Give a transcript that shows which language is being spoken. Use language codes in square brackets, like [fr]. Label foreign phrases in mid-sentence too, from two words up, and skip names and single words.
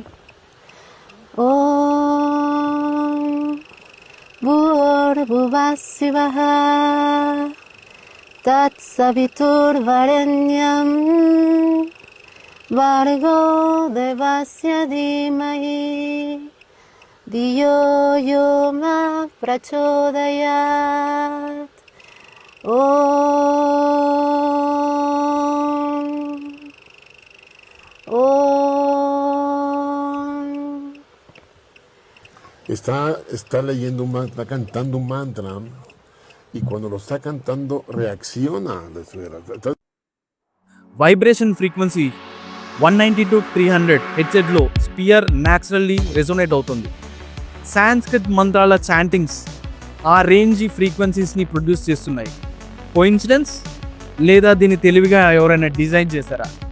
[sa] ॐ भूर्भुवः शिवः तत्सवितुर्वरेण्यं भर्गो देवस्य धीमहि धियो यो ना प्रचोदयात्. [es] Está leyendo un mantra, está cantando un mantra, y cuando lo está cantando reacciona. [en] vibration frequency 190 to 300 [te] హెడ్సెట్లో [en] sphere naturally resonate [te] అవుతుంది. సాంస్క్రిత్ మంత్రాల చాంటింగ్స్ ఆ రేంజ్ ఫ్రీక్వెన్సీస్ని ప్రొడ్యూస్ చేస్తున్నాయి. కోఇన్సిడెన్స్ లేదా దీన్ని తెలివిగా ఎవరైనా డిజైన్ చేశారా?